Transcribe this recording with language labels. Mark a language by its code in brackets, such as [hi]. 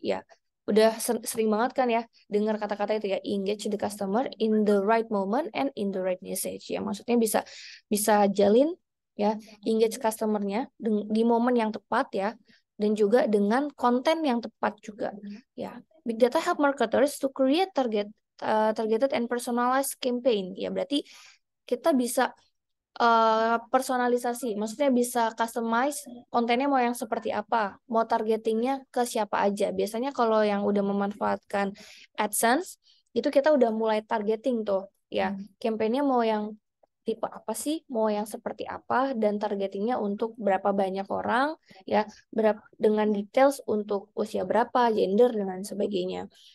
[id] Ya, udah sering banget kan ya dengar kata-kata itu ya. [en] Engage the customer in the right moment and in the right message. [id] Ya, maksudnya bisa jalin ya, engage customer-nya di momen yang tepat ya, dan juga dengan konten yang tepat juga. [en] Ya, big data help marketers to create targeted and personalized campaign. [id] Ya, berarti kita bisa personalisasi, maksudnya bisa customize kontennya mau yang seperti apa, mau targetingnya ke siapa aja. Biasanya kalau yang udah memanfaatkan AdSense, itu kita udah mulai targeting tuh, ya, campaignnya mau yang tipe apa sih, mau yang seperti apa, dan targetingnya untuk berapa banyak orang, ya, dengan details untuk usia berapa, gender, dan sebagainya.